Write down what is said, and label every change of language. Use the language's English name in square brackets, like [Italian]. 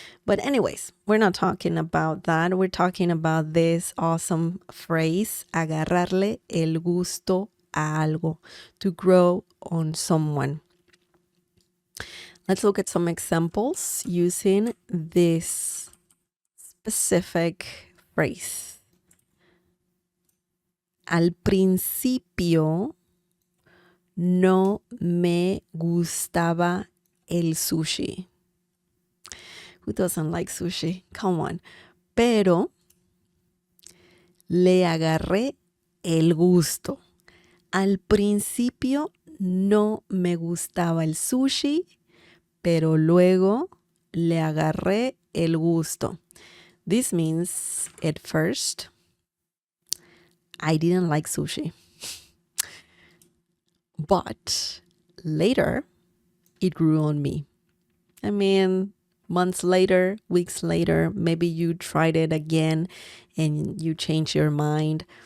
[English] But anyways, we're not talking about that. We're talking about this awesome phrase, [Spanish] agarrarle el gusto a algo, [English] to grow on someone. Let's look at some examples using this specific phrase. [Spanish] Al principio no me gustaba el sushi. [English] Who doesn't like sushi? Come on. [Spanish] Pero le agarré el gusto. Al principio no me gustaba el sushi, pero luego le agarré el gusto. [English] This means at first I didn't like sushi. But later, it grew on me. I mean, months later, weeks later, maybe you tried it again and you changed your mind.